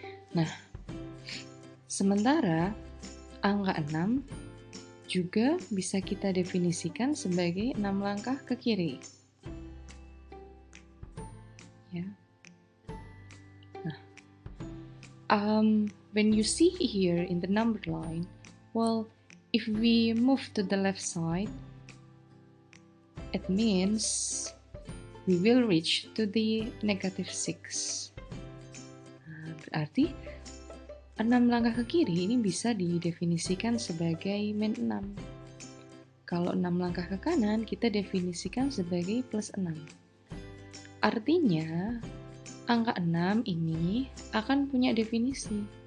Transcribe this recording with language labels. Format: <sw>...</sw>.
<id>Nah, sementara angka 6 juga bisa kita definisikan sebagai 6 langkah ke kiri. Ya.</id> <en>Nah, when you see here in the number line, well, if we move to the left side, it means we will reach to the -6.</en> <id>Nah, berarti 6 langkah ke kiri ini bisa didefinisikan sebagai -6. Kalau 6 langkah ke kanan, kita definisikan sebagai +6. Artinya, angka 6 ini akan punya definisi.</id>